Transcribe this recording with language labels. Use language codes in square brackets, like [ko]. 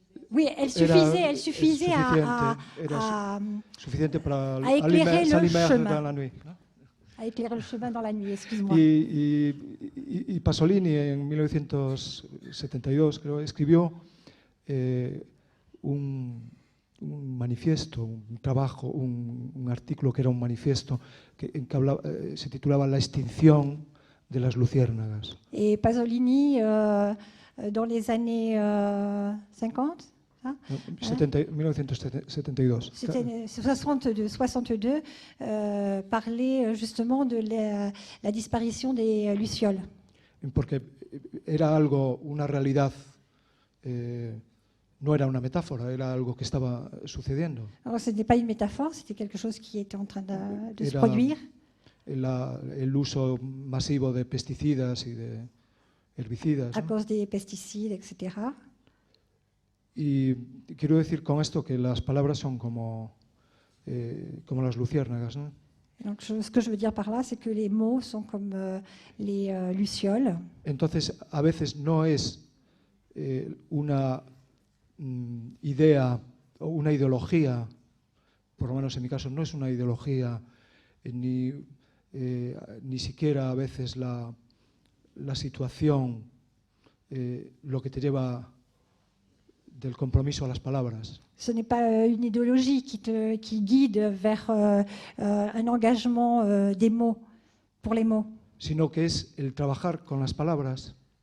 [fr] Oui, elle suffisait à éclairer le chemin. A éclairer le chemin dans la nuit, excuse-moi. [es] Y Pasolini en 1972 creo escribió un manifiesto, un trabajo, un artículo que era un manifiesto que se titulaba La extinción de las luciérnagas. [fr] Et Pasolini, dans les années 50, [es] 1972. [fr] 62, parlait justement de la disparition des lucioles. [es] Porque era algo, una realidad, no era una metáfora, era algo que estaba sucediendo. [fr] Alors, ce n'était pas une métaphore, c'était quelque chose qui était en train de se produire. [es] El uso masivo de pesticidas y de herbicidas. [fr] À cause des pesticides, etc. [es] Y quiero decir con esto que las palabras son como las luciérnagas, ¿no? [fr] Donc, ce que je veux dire par là, c'est que les mots sont comme les lucioles. [es] Entonces, a veces no es una idea o una ideología, por lo menos en mi caso, no es una ideología ni siquiera a veces la situación, lo que te lleva del compromiso a las palabras. [fr] Ce n'est pas une idéologie qui guide vers un engagement des mots, pour les mots. [es] Sino que es el trabajar con las palabras.